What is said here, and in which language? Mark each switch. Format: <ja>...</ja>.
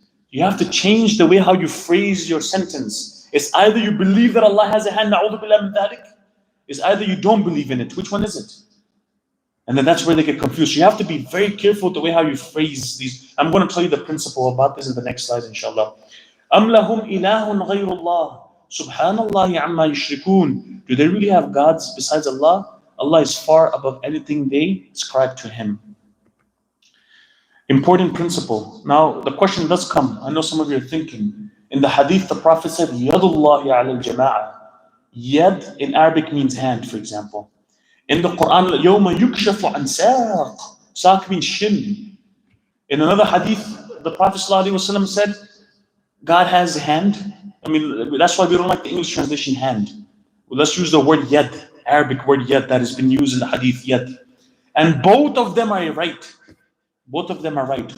<en>You have to change the way how you phrase your sentence. It's either you believe that Allah has a hand,</en> <ar>na'udhu billah min dhalik.</ar> <en>It's either you don't believe in it. Which one is it? And then that's where they get confused. You have to be very careful with the way how you phrase these. I'm going to tell you the principle about this in the next slide, inshallah.</en> <ar>أَمْ لَهُمْ إِلَهٌ غَيْرُ اللَّهِ Subhanallah amma yushrikun.</ar> <en>Do they really have gods besides Allah? Allah is far above anything they ascribe to Him. Important principle. Now, the question does come. I know some of you are thinking. In the hadith, the Prophet said,</en> <ar>Yadullahi ala al-jama'ah.</ar> <en>Yad in Arabic means hand, for example. In the Quran,</en> <ar>يَوْمَ يُكْشَفُ عَنْ سَاقٍ.</ar> <en>Saq means shin. In another hadith, the Prophet ﷺ said, God has a hand. I mean, that's why we don't like the English translation hand. Well, let's use the word yad, Arabic word yad that has been used in the hadith yad. And both of them are right. Both of them are right.</en>